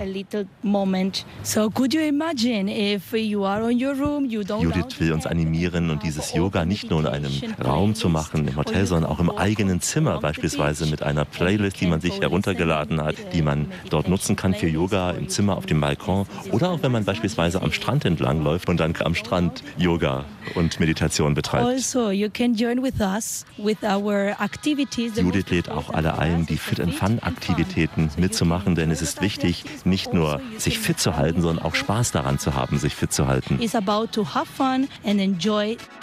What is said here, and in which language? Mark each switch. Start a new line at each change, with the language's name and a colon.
German: Judith will uns animieren und dieses Yoga nicht nur in einem Raum zu machen, im Hotel, sondern auch im eigenen Zimmer, beispielsweise mit einer Playlist, die man sich heruntergeladen hat, die man dort nutzen kann für Yoga im Zimmer auf dem Balkon oder auch wenn man beispielsweise am Strand entlang läuft und dann am Strand Yoga und Meditation betreibt.
English: Also, you can join with us with our activities.
German: Judith lädt auch alle ein, die Fit and Fun Aktivitäten mitzumachen, denn es ist wichtig, nicht nur sich fit zu halten, sondern auch Spaß daran zu haben, sich fit zu halten.
English: It's about to have fun and enjoy.